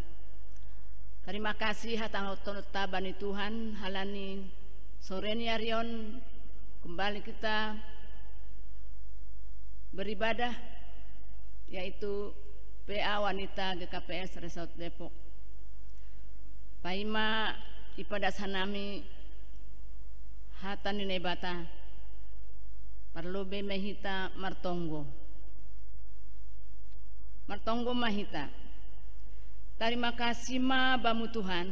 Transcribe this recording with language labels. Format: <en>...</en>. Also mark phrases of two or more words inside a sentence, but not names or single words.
<id>Terima kasih</id> <bts>hatang otonota bani Tuhan halani sore ni arion</bts> <id>kembali kita beribadah yaitu PA Wanita GKPS Resort Depok.</id> <bts>Paima ipadas hanami hatan ni bata perlu be mehita martonggo. Martonggo mahita.</bts> <id>Terima kasih</id> <bts>ma bamu Tuhan.</bts>